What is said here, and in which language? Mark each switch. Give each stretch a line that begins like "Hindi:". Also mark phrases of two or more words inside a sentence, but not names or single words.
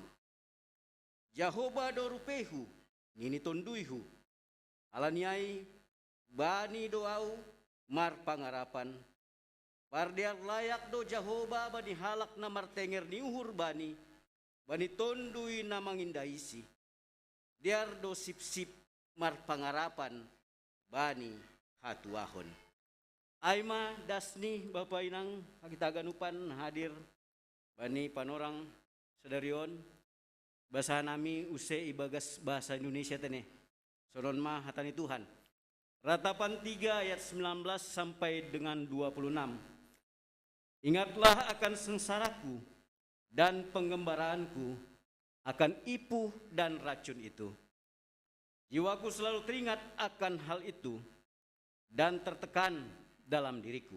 Batak Simalungun: Jahoba do rupehu, nini tonduihu, alanyai bani doau, mar pangarapan, pardiar layak do Jahoba bani halak na martenger ni uhur bani tondui na mangindaisi, diar do sip-sip mar pangarapan bani hatuahon. Aima dasni Bapak Inang kita ganupan hadir bani panorang sadarion bahasa nami use ibagas
Indonesian: bahasa Indonesia
Batak Simalungun: tene sonon ma hatani Tuhan.
Indonesian: Ratapan 3 ayat 19 sampai dengan 26. Ingatlah akan sengsaraku dan penggembaraanku, akan ipuh dan racun itu. Jiwaku selalu teringat akan hal itu dan tertekan dalam diriku.